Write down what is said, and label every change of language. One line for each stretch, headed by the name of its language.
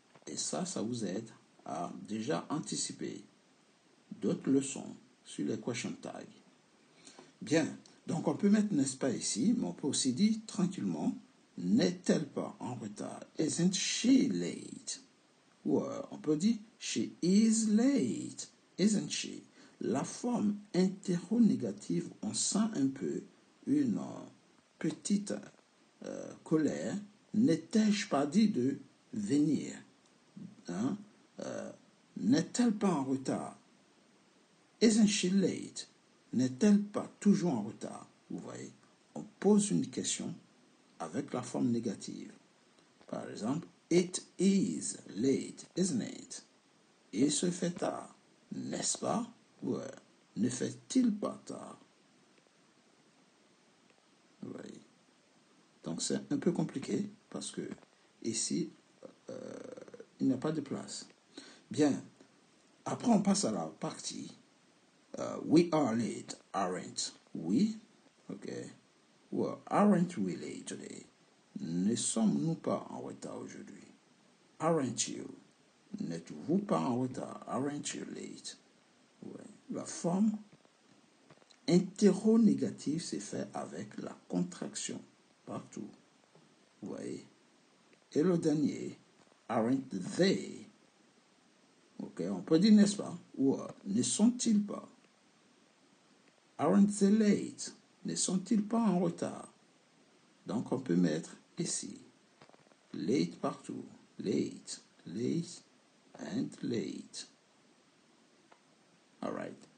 French: Et ça vous aide à déjà anticiper d'autres leçons sur les question tags. Bien, donc on peut mettre n'est-ce pas ici, mais on peut aussi dire tranquillement, n'est-elle pas en retard?
English: Isn't she late?
French: Ou on peut dire
English: she is late, isn't she?
French: La forme interrogative, on sent un peu une petite colère. N'ai-je pas dit de venir? Hein? N'est-elle pas en retard?
English: Isn't she late?
French: N'est-elle pas toujours en retard? Vous voyez, on pose une question avec la forme négative. Par exemple,
English: it is late, isn't it?
French: Il se fait tard, n'est-ce pas? Ouais. Ne fait-il pas tard? Vous voyez. Donc c'est un peu compliqué parce que ici, il n'y a pas de place. Bien. Après, on passe à la partie
English: we are late, aren't we?
French: Okay.
English: Well, aren't we late today?
French: Ne sommes-nous pas en retard aujourd'hui?
English: Aren't you?
French: N'êtes-vous pas en retard?
English: Aren't you late?
French: Ouais. La forme interrogative c'est fait avec la contraction partout. Vous voyez? Et le dernier,
English: aren't they?
French: Ok, on peut dire n'est-ce pas? Ou ne sont-ils pas?
English: Aren't they late?
French: Ne sont-ils pas en retard? Donc on peut mettre ici late partout.
English: Late, late and late. Alright.